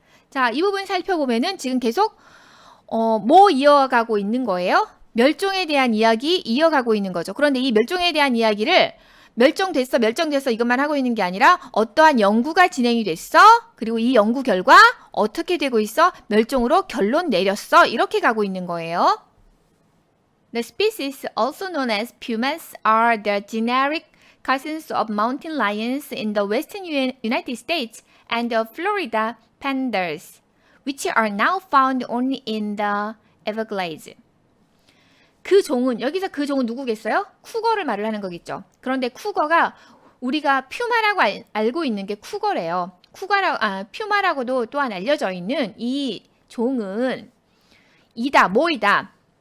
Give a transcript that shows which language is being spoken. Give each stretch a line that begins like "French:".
Korean: 자, 이 부분 살펴보면은 지금 계속 뭐 이어가고 있는 거예요? 멸종에 대한 이야기 이어가고 있는 거죠. 그런데 이 멸종에 대한 이야기를 멸종됐어 이것만 하고 있는 게 아니라 어떠한 연구가 진행이 됐어. 그리고 이 연구 결과 어떻게 되고 있어. 멸종으로 결론 내렸어. 이렇게 가고 있는 거예요.
English: The species also known as pumas are the generic cousins of mountain lions in the western United States and the Florida panthers, which are now found only in the Everglades.
Korean: 그 종은, 여기서 그 종은 누구겠어요? 쿠거를 말을 하는 거겠죠. 그런데 쿠거가 우리가 퓨마라고 알고 있는 게 쿠거래요. 퓨마라고도 또한 알려져 있는 이 종은 뭐이다?